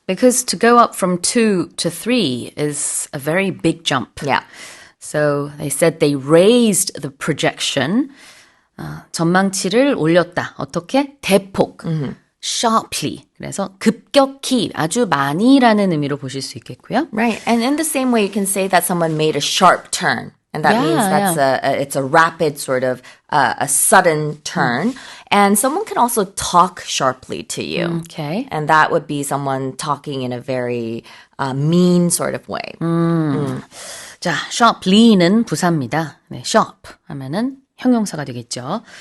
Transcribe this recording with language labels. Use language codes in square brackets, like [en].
[en] Because to go up from 2 to 3 is a very big jump. Yeah. So they said they raised the projection. [ko] 전망치를 올렸다. 어떻게? 대폭. sharply. 그래서 급격히, 아주 많이라는 의미로 보실 수 있겠고요. [en] Right. And in the same way, you can say that someone made a sharp turn. And that means it's a rapid sort of a sudden turn. And someone can also talk sharply to you. Okay. And that would be someone talking in a very mean sort of way. [ko] 자, sharply는 부사입니다. 네, sharp 하면은 형용사가 되겠죠.